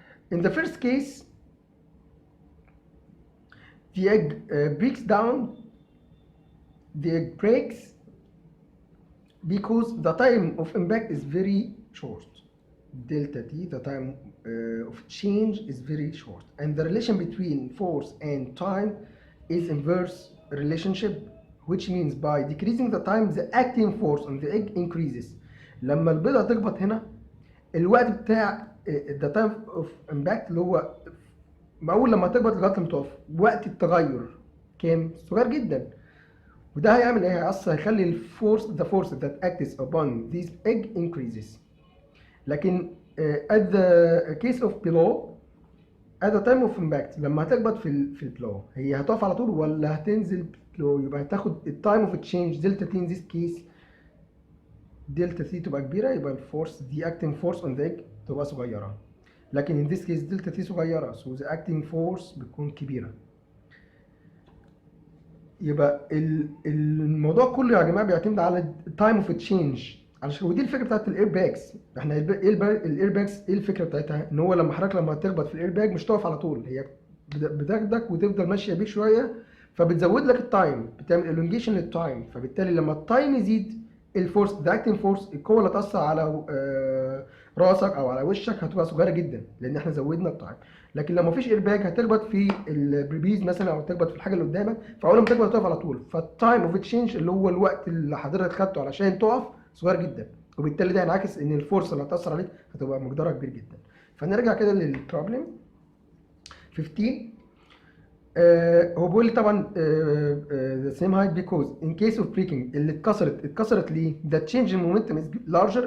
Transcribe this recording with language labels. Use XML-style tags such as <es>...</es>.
<en>In the first case, the egg breaks down, the egg breaks because the time of impact is very short. Delta T, the time of change is very short. And the relation between force and time is inverse relationship, which means by decreasing the time the acting force on the egg increases.</en> <ar>لما البيضة تخبط هنا الوقت بتاع</ar> <en>the time of impact</en> <ar>اللي هو أول لما تخبط لغاية لما تقف وقت التغير كام؟ صغير جدا. وده هيعمل ايه؟ هيخلي الفورس</ar> <en>the force that acts upon this egg increases.</en> <ar>لكن</ar> <en>at the case of below at the time of impact</en> <ar>لما هتخبط في البلو هي هتقف على طول ولا هتنزل بلو؟ يبقى هتاخد التايم اوف تشينج دلتا تي</ar> <en>in this case</en> <ar>دلتا تي تبقى كبيره، يبقى الفورس دي</ar> <en>acting force on the egg</en> <ar>تبقى صغيره. لكن</ar> <en>in this case</en> <ar>دلتا تي صغيره</ar> <en>so the acting force</en> <ar>بتكون كبيره. يبقى الموضوع كله يا جماعه بيعتمد على التايم اوف تشينج، علشان ودي الفكره بتاعت الاير باجز. احنا الاير باجز ايه الفكره بتاعتها؟ ان هو لما حضرتك لما تخبط في الاير باج مش تقف على طول، هي بتاخدك وتفضل ماشيه بيك شويه فبتزود لك التايم، بتعمل الونجيشن للتايم، فبالتالي لما التايم يزيد الفورس ذا اكتنج فورس القوه اللي هتاثر على راسك او على وشك هتبقى صغيره جدا لان احنا زودنا التايم. لكن لو مفيش اير باج هتخبط في البريبيز مثلا او تخبط في الحاجه اللي قدامك، فاول ما تخبط تقف على طول، فالتايم اوف تشينج اللي هو الوقت اللي حضرتك خدته علشان تقف صغير جدا، وبالتالي ده هينعكس ان الفورس اللي هتاثر عليك هتبقى مقدارها كبير جدا. فنرجع كده للبروبلم 15. هو بيقول لي طبعا</ar> <en>the same height because in case of breaking</en> <ar>اللي اتكسرت ليه؟</ar> <en>the change in momentum is larger.</en>